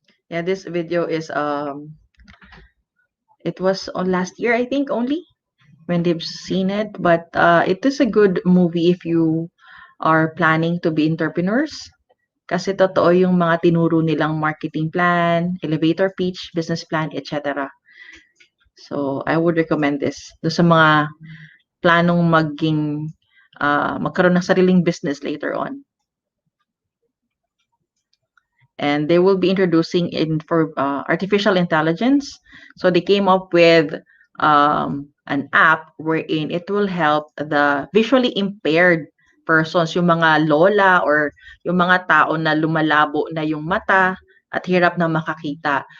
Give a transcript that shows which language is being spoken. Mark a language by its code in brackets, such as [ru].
[en] Yeah, this video is it was on last year, I think, only when they've seen it, but it is a good movie if you are planning to be entrepreneurs. [tl] Kasi totoo yung mga tinuro nilang marketing plan, elevator pitch, business plan, etc. [en] So, I would recommend this. [tl] Do sa mga planong magkaroon ng sariling business later on. [en] And they will be introducing for artificial intelligence. So they came up with an app wherein it will help the visually impaired persons, [tl] yung mga lola or yung mga tao na lumalabo na yung mata at hirap na makakita.